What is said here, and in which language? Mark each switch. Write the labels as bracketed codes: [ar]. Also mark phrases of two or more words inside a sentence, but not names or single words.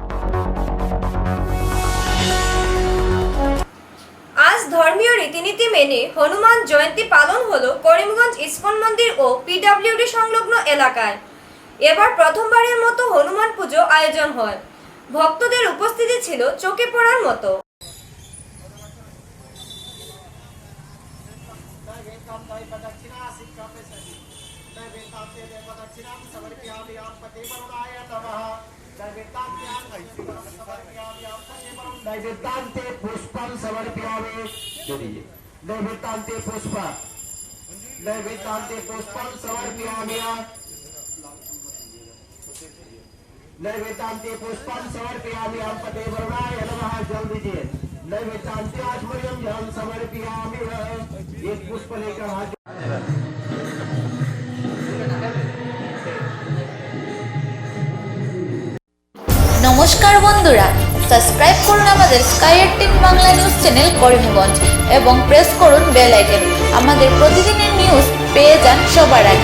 [bn] আজ ধর্মীয় রীতিনীতি মেনে হনুমান জয়ন্তী পালন হলো করিমগঞ্জ ইসকন মন্দির ও পিডব্লিউডি সংলগ্ন এলাকায়। এবার প্রথমবারের মতো হনুমান পুজো আয়োজন হয়। ভক্তদের উপস্থিতি ছিল চোখে পড়ার মতো। [sa] नैवेद्यान्ते पुष्पं समर्पयामि नैवेद्यान्ते पुष्पं समर्पयामि नैवेद्यान्ते पुष्पं समर्पयामि हम पते वरुणाय नमः. [hi] जल दीजिए. [sa] नैवेद्यान्ते आचमनीयं जल समर्पयामि. [hi] एक पुष्प लेकर हाथ [bn] নমস্কার বন্ধুরা, সাবস্ক্রাইব করুন আমাদের স্কাই 18 বাংলা নিউজ চ্যানেল করিমগঞ্জ এবং প্রেস করুন [en] bell icon. [bn] আমাদের প্রতিদিনের নিউজ পেয়ে যান সবার আগে।